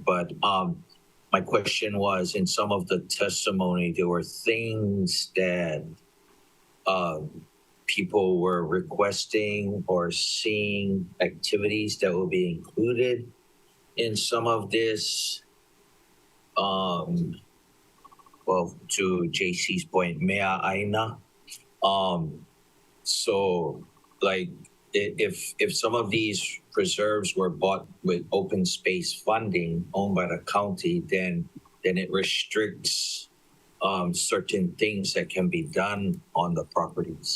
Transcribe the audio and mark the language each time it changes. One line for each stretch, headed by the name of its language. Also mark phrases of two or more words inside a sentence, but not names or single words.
English: But my question was, in some of the testimony, there were things that people were requesting or seeing activities that will be included in some of this. Well, to JC's point,
Hawaiian: mea ʻāINA.
English: So, like, if some of these preserves were bought with open space funding owned by the county, then it restricts certain things that can be done on the properties.